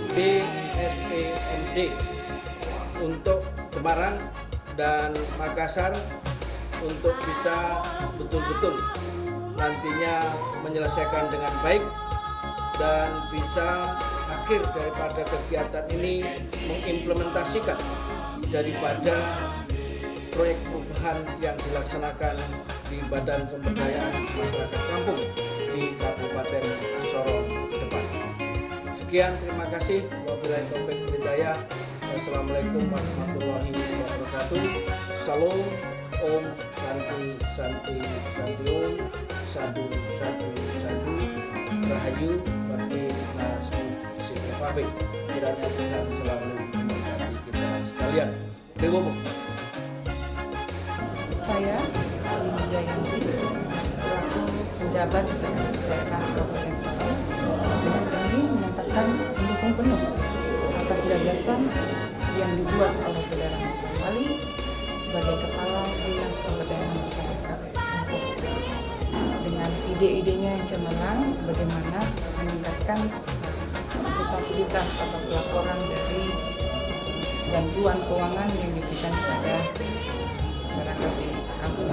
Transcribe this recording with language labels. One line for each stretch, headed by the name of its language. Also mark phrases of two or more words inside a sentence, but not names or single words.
Indonesian: BSPMD untuk Semarang dan Makassar untuk bisa betul-betul nantinya menyelesaikan dengan baik dan bisa akhir daripada kegiatan ini mengimplementasikan daripada proyek perubahan yang dilaksanakan di Badan Pemberdayaan Masyarakat Kampung di Kabupaten Sorong ke depan. Sekian, terima kasih.
Arabic: وبالله التوفيق والهداية. والسلام عليكم ورحمة الله وبركاته.
Sanskrit: Salam, Om Santi Santi Santi Om, Sadu Sadu Sadu, Rahayu Bakti Nasu Sikapafik.
Indonesian: Kiranya Tuhan selalu memberkati kita sekalian. Dewa. Saya Alina Jayanti selaku penjabat Sekretaris Daerah Kabupaten Sorong dengan ini menyatakan mendukung penuh atas gagasan yang dibuat oleh Saudara Maklon Wali sebagai Kepala Dinas Pemberdayaan Masyarakat dengan ide-idenya yang cemerlang bagaimana meningkatkan akuntabilitas atau pelaporan dari bantuan keuangan yang diberikan kepada masyarakat di kampung.